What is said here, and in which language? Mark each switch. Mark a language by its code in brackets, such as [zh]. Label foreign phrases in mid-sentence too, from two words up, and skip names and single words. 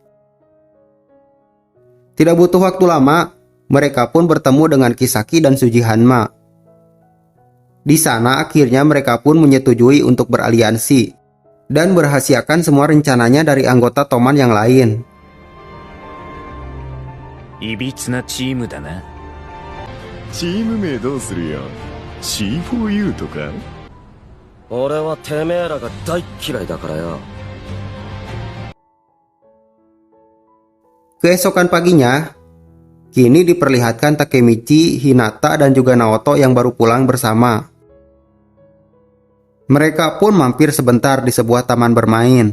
[id] Tidak butuh waktu lama, mereka pun bertemu dengan Kisaki dan Suji Hanma. Di sana akhirnya mereka pun menyetujui untuk beraliansi dan merahasiakan semua rencananya dari anggota Toman yang lain. [ja] いびつなチームだな。チーム名どうするよ。C4U とか。俺はてめえらが大嫌いだからよ。 [id] Keesokan paginya, kini diperlihatkan Takemichi, Hinata, dan juga Naoto yang baru pulang bersama. Mereka pun mampir sebentar di sebuah taman bermain.